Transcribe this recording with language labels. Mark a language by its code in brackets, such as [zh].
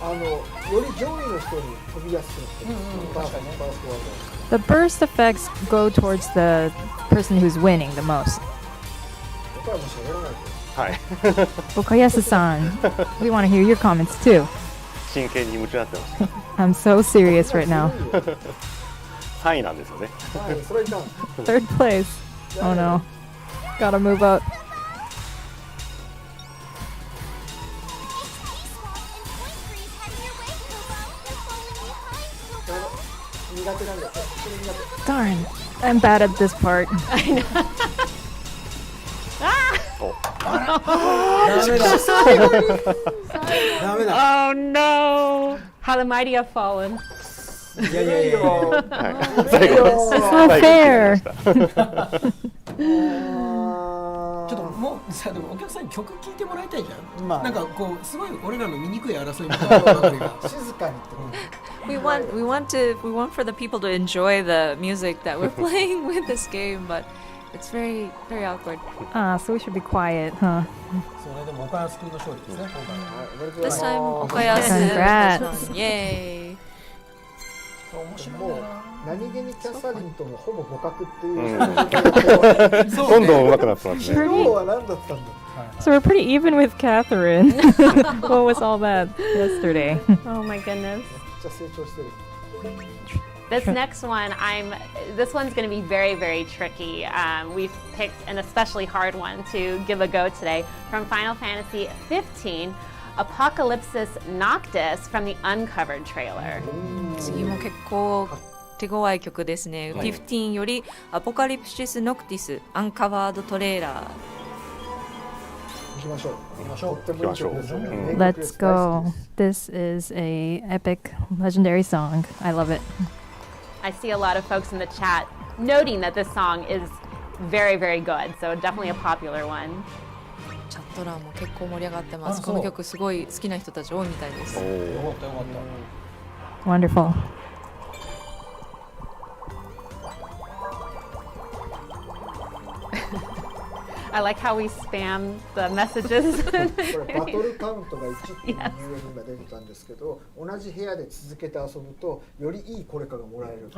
[ja] より上位の人に飛びやすくなってる。確かにね。バーストワード。 [en] The burst effects go towards the person who's winning the most. [ja] 僕はもう喋らないと。はい。 [en] Okayasu-san, we want to hear your comments too. [ja] 真剣に夢中になってました。 [en] I'm so serious right now. [ja] 3位なんですよね。はい、それいかん。 [en] Third place. Oh no. Gotta move up. [ja] 苦手なんだよ。それ苦手。 [en] Darn. I'm bad at this part. [ja] ダメだ。 [en] Oh no! How the mighty have fallen. [ja] いやいやいや。最後 [en] It's not fair. [ja] ちょっともうさ、でもお客さんに曲聴いてもらいたいじゃん。まあなんかこうすごい俺らの醜い争いみたいなばかりが。静かにってこと [en] We want for the people to enjoy the music that we're playing with this game, but it's very awkward. So we should be quiet, huh? [ja] それでも岡安君の勝利ですね。今回。 [en] This time, Okayasu. Congrats. Yay! [ja] 面白いもうな。何気にキャサリンともほぼ互角っていううんそうどんどん上手くなってますね。今日は何だったんだ [en] So we're pretty even with Catherine. What was all that yesterday? Oh my goodness. [ja] めっちゃ成長してる [en] This next one, this one's going to be very, very tricky. We've picked an especially hard one to give a go today from Final Fantasy 15, Apocalypsis Noctis from the uncovered trailer. [ja] 次も結構手強い曲ですね。15よりアポカリプシス・ノクティス・アンカバード・トレーラー。行きましょう行きましょう。とってもいい曲ですよねうん名曲で [en] Let's [ja] す大好 [en] go. [ja] きです [en] This is a epic, legendary song. I love it. I see a lot of folks in the chat noting that this song is very, very good, so definitely a popular one. [ja] チャット欄も結構盛り上がってます。あそうこの曲すごい好きな人たち多いみたいです。よかったよかった。 [en] Wonderful. I like how we spam the messages. [ja] これバトルカウントが1っていう上に今出てたんですけど同じ部屋で続けて遊ぶとよりいいこれかがもらえるって